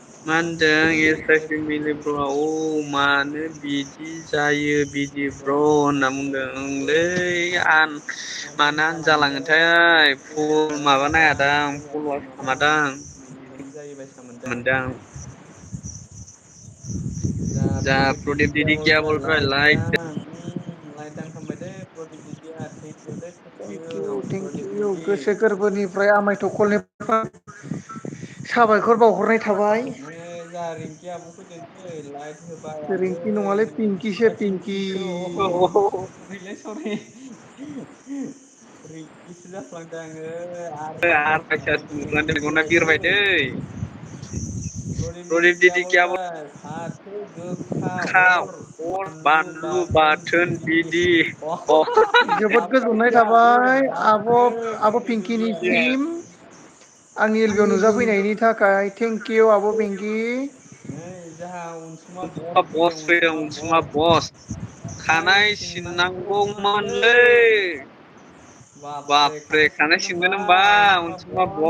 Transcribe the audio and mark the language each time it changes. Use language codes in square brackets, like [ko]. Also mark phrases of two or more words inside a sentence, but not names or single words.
[brx] मा होनदों एस आइ फेमिलि ब्र' औ मानो बिदि जायो बिदि ब्र' होनना बुंदों ओंलै आन मानो आन जालाङोथाय फुल माबा नायादां फल'वार्स थामारदां बिदिनो जायो बायसा मोनदों आं मोनदां जा प्रदिप [hi] प्रदिप दिदी क्या बोल रहा है [brx] लाइक लाइट दान लाइक दान खामबाय दे प्रदिप दिदिया थेंकिउ लै थेंकिउ प्रदिप थेंकिउ दिदी गोसो गोरबोनिफ्राय आमाय थखलनिफ्राय साबायखर बावहरनाय थाबाय नै जा रिंकि आब' फैदों लाइट होबाय रिंकि आगै नङालै पिंकिसो पिंकि पिंकिसो सरि सरि रिंकिसो जाफ्लांदों आङो आर पाइसासो नुफ्लांदों मेगना बिरबाय दै [hi] प्रदिप दिदी क्या बोल रहा है [brx] फाथो गोखा अर बानलु बाथोन बिदि अ जोबोद गोजोननाय थाबाय आब' पिंकिनिसिम आंनि एलबेयाव नुजाफैनायनि थाखाय थेंकिउ आब' पिंकि नै जाहा अनसुमा बस फैदों अनसुमा बस खानाय सिननांगौमोनलै बाप्रे खानाय सिनगोन होनबा अनसुमा बस